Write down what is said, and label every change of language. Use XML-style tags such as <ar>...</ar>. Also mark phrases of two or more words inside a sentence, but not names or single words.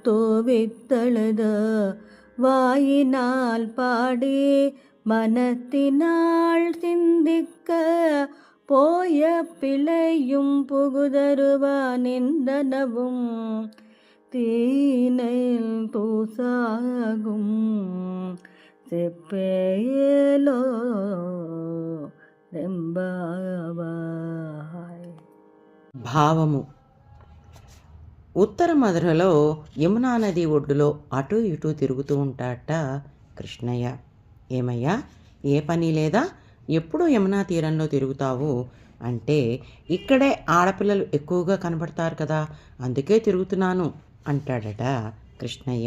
<ta>தூவித்தழுத வாயினால் பாடி மனத்தினால் சிந்திக்க போய பிழையும் புகுதருவான் நின்றனவும் தீனைல் தூசாகும் செப்பேயலோ రెంబావాయ్.</ta> <te>భావము. ఉత్తర మధురలో యమునా నది ఒడ్డులో అటూ ఇటూ తిరుగుతూ ఉంటాడట కృష్ణయ్య. ఏమయ్యా, ఏ పని లేదా, ఎప్పుడూ యమునా తీరంలో తిరుగుతావు అంటే, ఇక్కడే ఆడపిల్లలు ఎక్కువగా కనబడతారు కదా, అందుకే తిరుగుతున్నాను అంటాడట కృష్ణయ్య.</te>